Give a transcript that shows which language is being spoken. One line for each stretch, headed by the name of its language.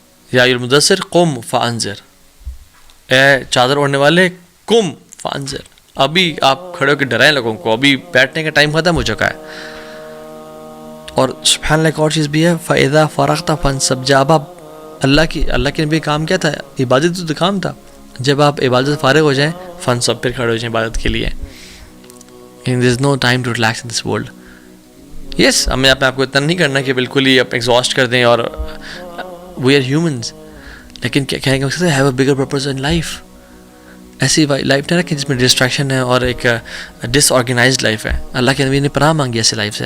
Arabic: یا المدثر قم فانذر,
Urdu: اے چادر اوڑھنے والے قم فانذر, ابھی آپ کھڑے ہو کے ڈرائیں لوگوں کو, ابھی بیٹھنے کا ٹائم ختم ہو چکا ہے. اور سبحان اللہ ایک اور چیز بھی ہے,
Arabic: فَإِذَا فَرَغْتَ فَانْصَبْ,
Urdu: جب آپ اللہ کے نبی کام کیا تھا؟ عبادت تو کام تھا. جب آپ عبادت سے فارغ ہو جائیں, فانصب, پھر کھڑے ہو جائیں عبادت کے لیے.
English: there is no time to relax in this world.
Urdu: یس, ہمیں آپ کو اتنا نہیں کرنا کہ بالکل ہی آپ ایگزاسٹ کر دیں, اور
English: we are humans,
Urdu: لیکن کیا کہیں گے,
English: Have a bigger purpose in life.
Urdu: ایسی لائف نہیں رکھیں جس میں ڈسٹریکشن ہے اور ایک ڈس آرگنائزڈ لائف ہے. اللہ کے نبی نے پناہ مانگی ایسی لائف سے.